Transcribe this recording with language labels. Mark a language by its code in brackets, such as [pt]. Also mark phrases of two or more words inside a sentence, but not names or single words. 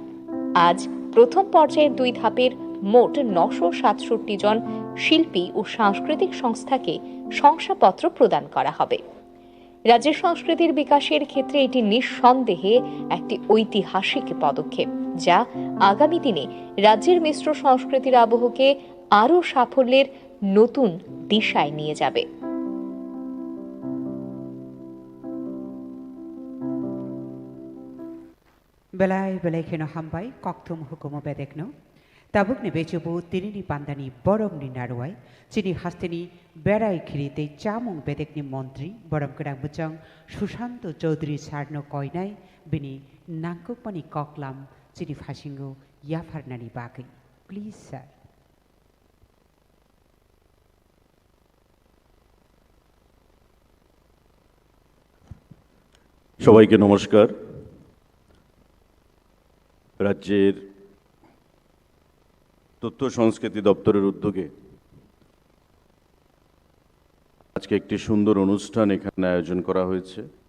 [bn] আজ প্রথম পর্যায়ের 2 ধাপের মোট 967 জন শিল্পী ও সাংস্কৃতিক সংস্থাকে শংসাপত্র প্রদান করা হবে। রাজ্যের সংস্কৃতির বিকাশের ক্ষেত্রে এটি নিঃসন্দেহে একটি ঐতিহাসিক পদক্ষেপ, যা আগামী দিনে রাজ্যের মিশ্র সংস্কৃতির আবহকে আরও সাফল্যের নতুন দিশায় নিয়ে যাবে। [trp] Belai belai keno hambai koktum hukumo bedekno. Tabuk ne bejubu tinini pandani borong ni narwai. Chini hastini berai khirite chamung bedekni montri borong kerang bucang Sushanto Chaudhary sarno koinai bini nangkupani koklam chini fashingo yafarnani bagai. [en] Please sir. [bn] সবাইকে নমস্কার। রাজ্যের তথ্য সংস্কৃতি দপ্তরের উদ্যোগে আজকে একটি সুন্দর অনুষ্ঠান এখানে আয়োজন করা হয়েছে।